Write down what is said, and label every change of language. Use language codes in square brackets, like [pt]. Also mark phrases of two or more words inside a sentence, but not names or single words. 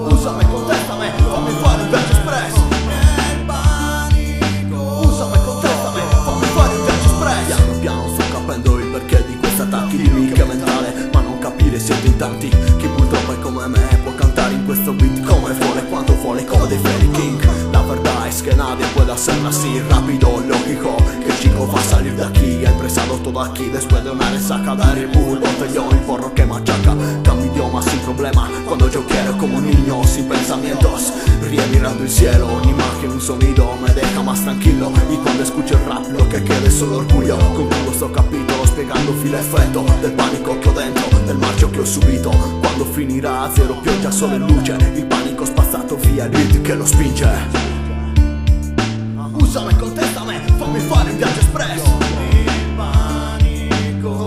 [it] Usami, contestami, fammi fare un viaggio espresso. Il panico. Usami, contestami, fammi fare un viaggio espresso. Piano piano sto capendo il perché di questi attacchi di nicchia mentale, ma non capire siete in tanti. Chi purtroppo è come me può cantare in questo beat come vuole, quanto vuole, come dei Fairy King. [es] La verdad es que nadie puede hacerlo así rápido, lógico, que el chico va a salir de aquí. Empresado todo aquí después de una resaca de Red Bull, botellón y porro que machaca. Cambio idioma sin problema, cuando yo quiero como un niño sin pensamientos. Ríe mirando el cielo, una imagen, un sonido me deja más tranquilo. Y cuando escucho el rap lo que quede es solo orgullo. [it] Concludo sto capitolo spiegando filo e effetto del panico che ho dentro, del marcio che ho subito. Quando finirà zero pioggia, sole e luce, il panico spazzato via, il beat che lo spinge. Usami, contestami, fammi fare un viaggio espresso. Il panico.